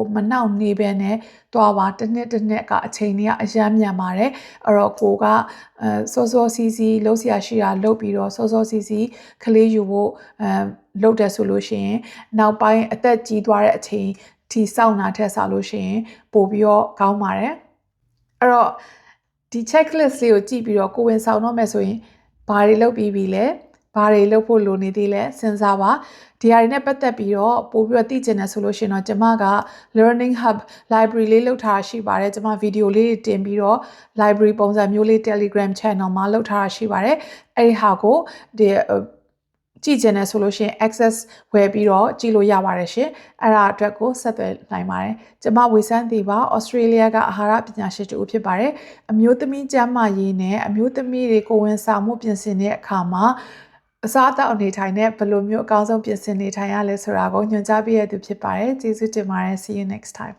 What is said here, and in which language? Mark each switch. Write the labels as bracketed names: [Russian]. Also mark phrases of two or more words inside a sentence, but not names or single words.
[Burmese] မနှောင့်နှေးပဲနဲ့တွားပါတစ်နှစ်ကအချိန်ကြီးအရမ်းမြန်ပါတယ်အဲ့တော့ကိုကစောစီစီလှုပ်ရှားရှိတာလုပ်ပြီးတော့စောစီစီကလေးယူဖို့လုပ်တယ်ဆိုလို့ရှိရင်နောက်ပိုင်းအသက်ကြီးသွားတဲ့အချိန်ထိ စောင့်တာထက်ဆိုလို့ရှိရင်ပိုပြီးတော့ကောင်းပါတယ်အဲ့တော့ဒီ checklist လေးကိုကြည့်ပြီးတော့ကိုဝင်ဆောင်တော့မယ်ဆိုရင်ဘာတွေလုပ်ပြီးပြီလဲဘာတွေလုပ်ဖို့လိုနေ သေးလဲစဉ်းစားပါဒီဟာတွေနဲ့ပတ်သက်ပြီးတော့ပို့ပြီးတော့သိချင်တယ်ဆိုလို့ရှိရင်တော့ကျွန်မက [English] learning hub library [Burmese] လေးလုပ်ထားရှိပါတယ်ကျွန်မဗီ ဒီယိုလေးတင်ပြီးတော့ library ပုံစံမျိုးလေး Telegram channel မှာလုပ်ထားရှိပါတယ်အဲ့ဒီဟာကိုဒီကြည့်ချင်တယ်ဆိုလို့ရှိရင် access ဝယ်ပြီးတော့ကြည့်လို့ရပါတယ်ရှင်အဲ့ဒါအတွက်ကိုဆက်သွယ်နိုင်ပါတယ်ကျွန်မဝေဆန်းသေးပါဩစတြေးလျကအာဟာရပညာရှင်တူဖြစ်ပါတယ်အမျိုးသမီးကျန်းမာရေးနဲ့အမျိုးသမီးတွေကိုဝန်ဆောင်မှုပြင်ဆင်တဲ့အခါမှာအစားအသောက်အနေထိုင်နဲ့ဘယ်လိုမျိုးအကောင်းဆုံးပြင်ဆင်နေထိုင်ရလဲဆိုတာကိုညွှန်ကြားပေးရသူဖြစ်ပါတယ်ကျေးဇူးတင်ပါတယ် [English] see you next time